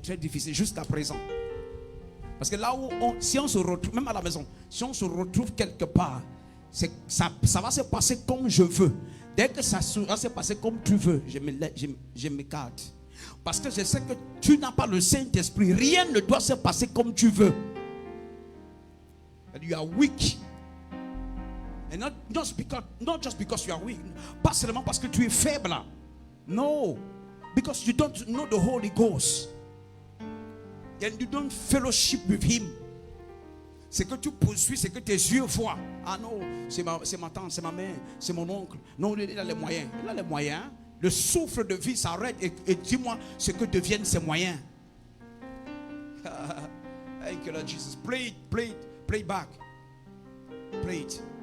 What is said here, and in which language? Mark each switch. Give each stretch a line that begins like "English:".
French: Très difficile jusqu'à présent. Parce que là où si on se retrouve, même à la maison, si on se retrouve quelque part, ça va se passer comme je veux. Dès que ça va se passer comme tu veux, je m'écarte. Parce que je sais que tu n'as pas le Saint-Esprit. Rien ne doit se passer comme tu veux.
English: You are weak. And not just because you are weak.
French: Pas seulement parce que tu es faible.
English: No. Because you don't know the Holy Ghost. And you don't fellowship with Him.
French: C'est que tu poursuis, c'est que tes yeux voient. Ah non, c'est ma tante, c'est ma mère, c'est mon oncle. Non, il a les moyens. Il a les moyens. Le souffle de vie s'arrête et dis-moi ce que deviennent ces moyens.
English: Thank you, Lord Jesus. Play it back. Play it.